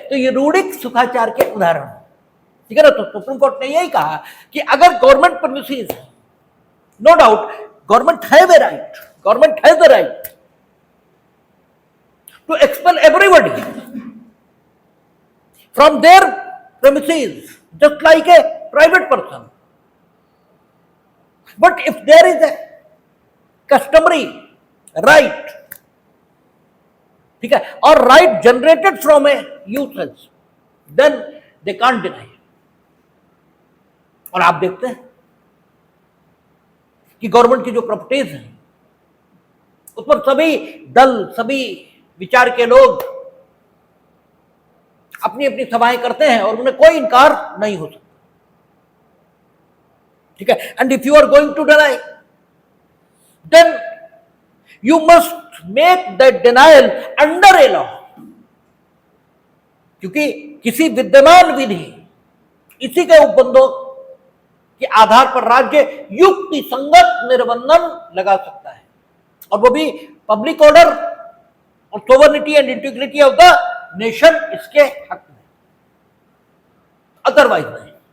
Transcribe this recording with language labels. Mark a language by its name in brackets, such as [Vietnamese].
[Hindi] तो ये रूढ़िक सुखाचार के उदाहरण, ठीक है ना। तो सुप्रीम कोर्ट ने यही कहा कि अगर [English] Government premises, no doubt government have a right, government has the right to expel everybody from their premises, just like a private person. But if there is a customary right, ठीक है, or right generated from a usage, then they can't deny. [Hindi] और आप देखते हैं कि government की जो properties हैं उस पर सभी दल, सभी विचार के लोग अपनी अपनी सभाएं करते हैं और उन्हें कोई इनकार नहीं हो सकता, ठीक है। [English] And if you are going to deny, then You must make that denial under a law. [Hindi] क्योंकि किसी विद्यमान विधि, इसी के उपबंधों के आधार पर राज्य युक्ति संगत निर्बंधन लगा सकता है, और वो भी [English] public order और sovereignty and integrity of the nation [Hindi] इसके हक में, अदरवाइज नहीं।